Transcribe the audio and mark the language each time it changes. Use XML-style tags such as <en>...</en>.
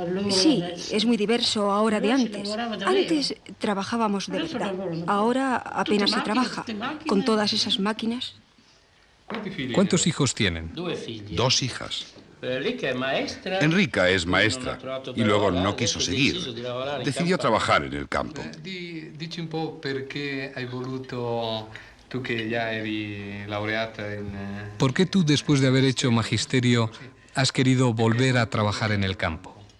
<es>Sí, es muy diverso ahora de antes. Antes trabajábamos de verdad. Ahora apenas se trabaja. Con todas esas máquinas. ¿Cuántos hijos tienen? 2 hijas. Enrica es maestra y luego no quiso seguir. Decidió trabajar en el campo.</es> <it>Dici un po' perché hai voluto,</it> <es>tú que ya</es> <it>eri laureata en...</it> <es>¿Por qué tú, después de haber hecho magisterio, has querido volver a trabajar en el campo?</es>